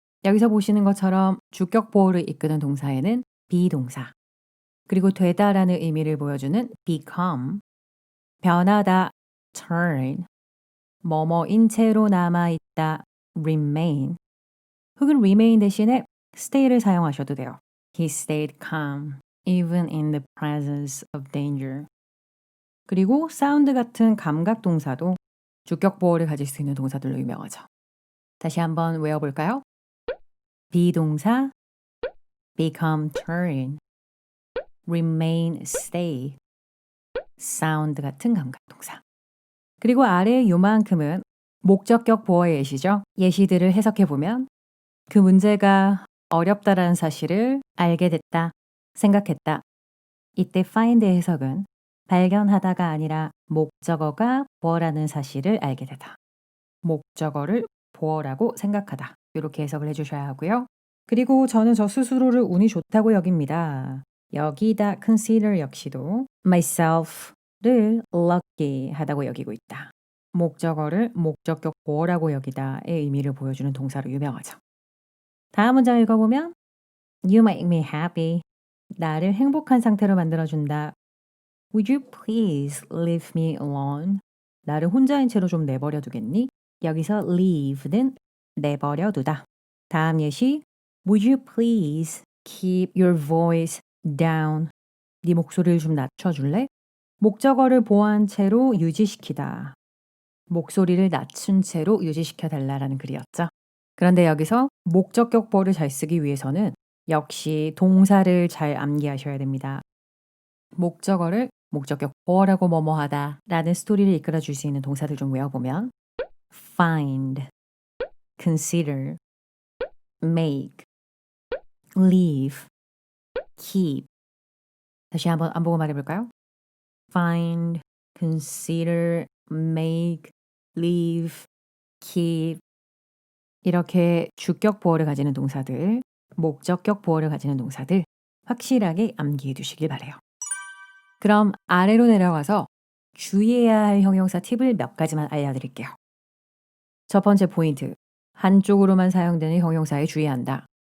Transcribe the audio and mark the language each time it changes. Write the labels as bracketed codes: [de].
[ko] 여기서 보시는 것처럼 주격 보어를 이끄는 동사에는 비동사, 그리고 되다라는 의미를 보여주는 become, 변하다 turn, 뭐뭐인 채로 남아있다 remain, 혹은 remain 대신에 stay를 사용하셔도 돼요. [en] He stayed calm even in the presence of danger. [ko] 그리고 sound 같은 감각 동사도 주격 보어를 가질 수 있는 동사들로 유명하죠. 다시 한번 외워볼까요? [en] 비동사 become turn, remain stay, sound 같은 감각 동사. [ko] 그리고 아래 요만큼은 목적격 보어의 예시죠. 예시들을 해석해 보면 그 문제가 어렵다라는 사실을 알게 됐다, 생각했다. 이때 find의 해석은 발견하다가 아니라 목적어가 보어라는 사실을 알게 되다. 목적어를 보어라고 생각하다. 이렇게 해석을 해주셔야 하고요. 그리고 저는 저 스스로를 운이 좋다고 여깁니다. 여기다 consider 역시도 myself를 lucky 하다고 여기고 있다. 목적어를 목적격 보어라고 여기다의 의미를 보여주는 동사로 유명하죠. 다음 문장 읽어보면 [en] You make me happy. [ko] 나를 행복한 상태로 만들어준다. [en] Would you please leave me alone? [ko] 나를 혼자인 채로 좀 내버려 두겠니? 여기서 leave는 내버려 두다. 다음 예시 [en] Would you please keep your voice down? [ko] 네 목소리를 좀 낮춰줄래? 목적어를 보호한 채로 유지시키다. 목소리를 낮춘 채로 유지시켜 달라라는 글이었죠. 그런데 여기서 목적격 보어를 잘 쓰기 위해서는 역시 동사를 잘 암기하셔야 됩니다. 목적어를 목적격 보어라고 뭐뭐하다 라는 스토리를 이끌어 줄 수 있는 동사들 좀 외워보면 find, consider, make, leave, keep. 다시 한번 안 보고 말해볼까요? [en] find, consider, make, leave, keep. [ko] 이렇게 주격 보어를 가지는 동사들, 목적격 보어를 가지는 동사들 확실하게 암기해 두시길 바래요. 그럼 아래로 내려가서 주의해야 할 형용사 팁을 몇 가지만 알려드릴게요. 첫 번째 포인트, 한쪽으로만 사용되는 형용사에 주의한다.